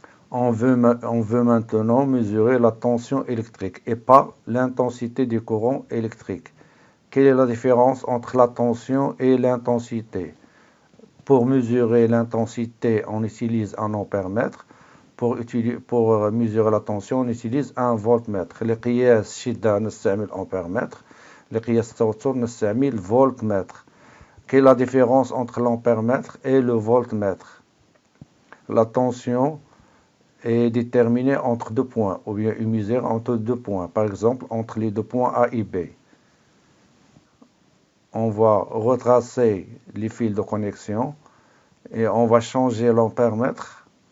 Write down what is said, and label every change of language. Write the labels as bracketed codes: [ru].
[fr] On veut maintenant mesurer la tension électrique et pas l'intensité du courant électrique. Quelle est la différence entre la tension et l'intensité? Pour mesurer l'intensité, on utilise un ampèremètre. Pour mesurer la tension, on utilise un voltmètre. [ar] لقياس الشدة نستعمل ampèremètre. لقياس التوتر نستعمل voltmètre. [fr] Quelle est la différence entre l'ampèremètre et le voltmètre? La tension est déterminée entre deux points, ou bien une mesure entre deux points, par exemple entre les deux points A et B. On va retracer les fils de connexion et on va changer l'ampèremètre.